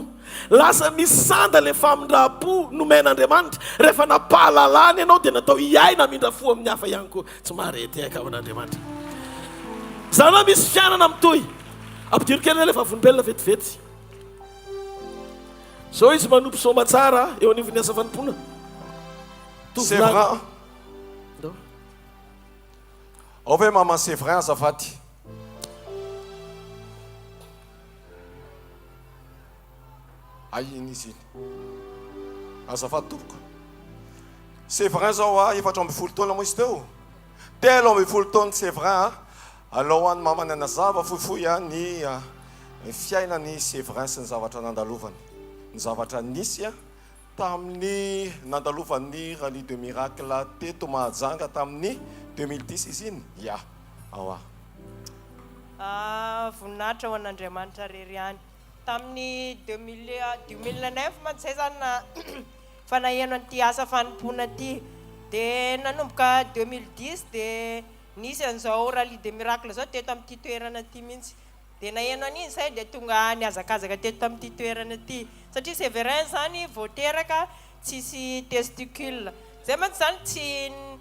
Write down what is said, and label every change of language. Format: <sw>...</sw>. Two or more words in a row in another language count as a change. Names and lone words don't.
<mg>Lasa misy sanda le famindram-po nomen'Andriamanitra. Rehefa napahalalana ianao dia natao hiaina amindra fo amin'ny hafa ihany koa. Tsy marety aika amin'Andriamanitra. Zany hoe misy fiainana mitohy. Ampidiro kely le vavolombelona vetivety. Zao izy manompo soma tsara eo anivon'ny asa fanompona.</mg> <fr>C'est vrai. On veut maman, c'est vrai,</fr> <mg>azafady. Iny izy iny. Azafady tompoko.</mg> <fr>C'est vrai</fr> <mg>zao efatra ambin'ny folo taona moa izy teo. telo amby folo taona</mg> <fr>c'est vrai</fr> <mg>alohan'ny mamanana zava fohifohy ny fiainany Séverin sy ny zavatra nandalovany ny zavatra nisy tamin'ny nandalovan'ny Rallye de Miracle teto Mahajanga tamin'ny 2010 izy iny ya awa voninahitra ho an'Andriamanitra rery ihany tamin'ny 2009 mantsy zay zany fanaheno an'ity asa fanompoana ty de nanomboka 2010 de nisy an'izao Rallye de Miracle zao teto amin'ity toerana ty mihitsy de naheno an'iny zay de tonga niazakazaka teto amin'ity toerana ty satria Séverin zany voateraka tsisy testicule zay mantsy zany</mg>